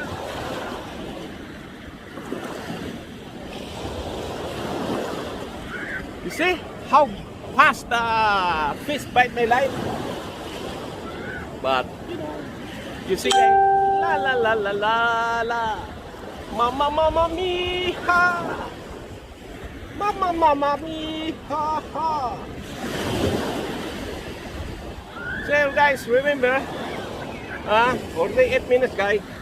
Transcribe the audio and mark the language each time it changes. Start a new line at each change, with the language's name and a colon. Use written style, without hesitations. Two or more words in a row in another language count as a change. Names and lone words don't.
English: You see how fast the fish bite my line? But you see, la la la la la la, Mama Mia, Mama Mia. So guys, remember, only 8 minutes, guys.